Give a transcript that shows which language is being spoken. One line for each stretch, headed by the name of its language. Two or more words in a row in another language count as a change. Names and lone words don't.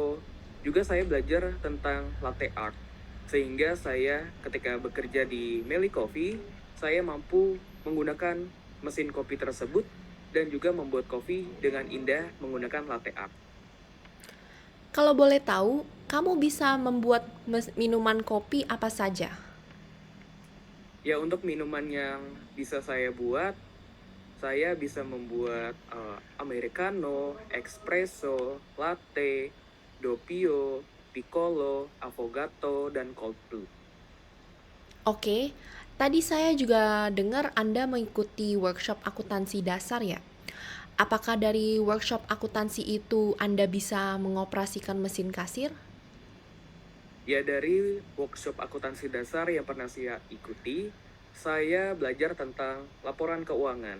Indonesian: Juga saya belajar tentang
English: latte art.
Indonesian: Sehingga saya ketika bekerja di Melly Coffee, saya mampu menggunakan mesin kopi tersebut dan juga membuat kopi dengan indah menggunakan
English: latte art.
Indonesian: Kalau boleh tahu, kamu bisa membuat minuman kopi apa saja? Ya, untuk minuman yang bisa saya buat, saya bisa membuat americano, espresso, latte, doppio, piccolo, affogato,
English: dan cold brew.
Indonesian: Oke, tadi saya juga dengar Anda mengikuti workshop akuntansi dasar ya. Apakah dari workshop akuntansi itu Anda bisa mengoperasikan mesin kasir? Ya, dari workshop akuntansi dasar yang pernah saya ikuti, saya belajar tentang laporan keuangan.